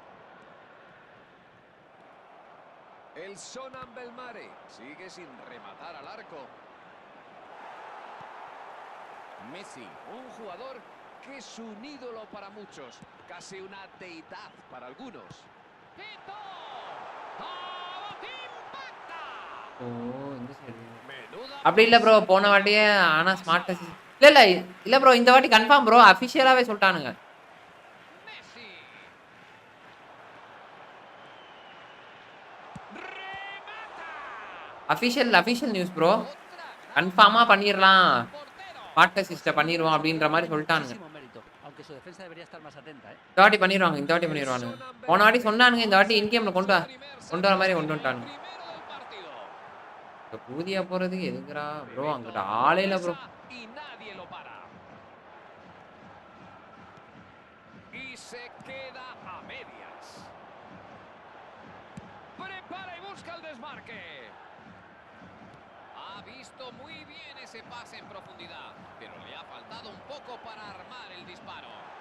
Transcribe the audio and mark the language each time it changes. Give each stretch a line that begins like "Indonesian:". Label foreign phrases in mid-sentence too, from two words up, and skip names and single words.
Spanish: El Sonan Belmare sigue sin rematar al arco. Messi, un jugador que es un ídolo para muchos, casi una deidad para algunos. ¡Hito! ¡Impacta!
Tamil: இந்த சைடு
Spanish: Menuda
Tamil: அப்படி இல்ல ப்ரோ போன வாட்டியே ஆனா
English: smart assist
Tamil: இல்ல ப்ரோ இந்த வாட்டி கன்ஃபார்ம் ப்ரோ அபிஷியலாவே சொல்லிட்டானுங்க
Spanish: Messi. Remata.
English: official news
Tamil: ப்ரோ
Spanish: Otra gran
Tamil: கன்ஃபார்மா பண்ணிரலாம்
Spanish: portero.
English: smart assist
Tamil: பண்ணிடுவோம் அப்படின்ற மாதிரி சொல்லிட்டானுங்க
Spanish: Muchísimo mérito, aunque su defensa debería estar más atenta, ¿eh?
Tamil: இந்த வாட்டி பண்ணிடுவானுங்க போன வாட்டி சொன்னானுங்க இந்த வாட்டி இன்கேம்ல கொண்டு வர மாதிரி கொண்டு வந்துட்டானுங்க
Spanish: Primero del partido.
Tamil: இப்ப பூதியா போறதுக்கு எதுக்குறா ப்ரோ அங்கிட்ட ஆளே இல்ல ப்ரோ
Spanish: Y nadie lo para. Y se queda a medias. Prepara y busca el desmarque. Ha visto muy bien ese pase en profundidad, pero le ha faltado un poco para armar el disparo.